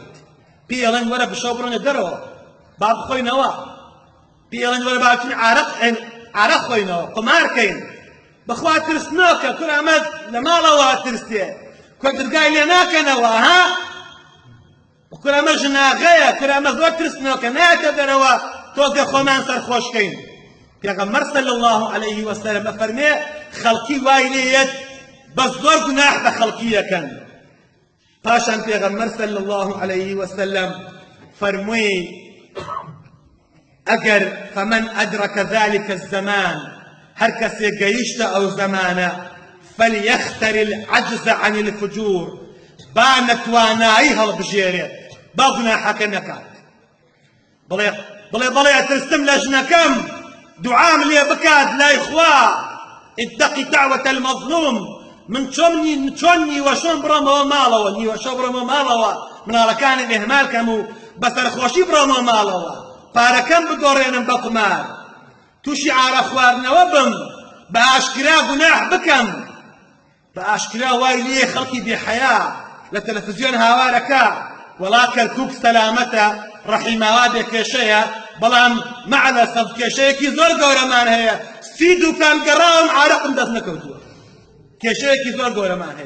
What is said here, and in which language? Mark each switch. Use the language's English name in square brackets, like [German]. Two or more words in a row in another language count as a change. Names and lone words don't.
[Central Kurdish] پێڵێن وەرە بشەو بڕۆنە دەرەوە با بخۆینەوە، پێڵێن وەرە با بچین عارەق خۆینەوە، قمارکەین، بەخوا ترسنۆکە کورە ئەمە لە ماڵەوە ترسێ، کۆدرگای لێ ناکەنەوە، ها کورە ئەمە ژناغەیە، کورە ئەمە زۆر ترسنۆکە نایەتە دەرەوە تۆزێ خۆمان سەرخۆشکەین. پێغەمبەر [Arabic] صلی الله عليه وسلم [Central Kurdish] ئەفەرمێ خەڵکی وای لێیەت بە زۆر گوناح بە خەڵکی یەکەن. پاشان پێغەمبەر [Arabic] صلی الله عليه وسلم [Central Kurdish] فەرمووی ئەگەر [Arabic] فمن أدرك ذلك الزمان، [Central Kurdish] هەر کەسێک گەیشتە ئەو زمانە [Arabic] فليختر العجز عن الفجور، [Central Kurdish] با نەتوانایی هەڵبژێرێت، با گوناحەکە نەکات. بڵێ ئەترستم لە ژنەکەم، دوعام لێ بکات لای خوا، [Arabic] اتقی دعوة المظلوم، [Central Kurdish] من چۆن نیوەشۆم بڕۆمەوە ماڵەوە، نیوەشۆ بڕۆمەوە ماڵەوە، مناڵەکانم ئێهمالکەم و بەسەرخۆشی بڕۆمەوە ماڵەوە، پارەکەم بدۆڕێنم بە قمار، تووشی عارە خواردنەوە بم، بە ئاشکرا گوناح بکەم، بە ئاشکرا وای لێ خەڵکی بێحەیا لە تەلەڤیزیۆن هاوارەکە، وەڵا کەرکووک سەلامەتە ڕەحیماوا بێ کێشەیە، بەڵام مەعەلەسەف کێشەیەکی زۆر گەورەمان هەیە، 30 دوکان گەڕاوم عارەقم دەست نەکەوتووە، کێشەیەکی زۆر گەورەمان هەیە.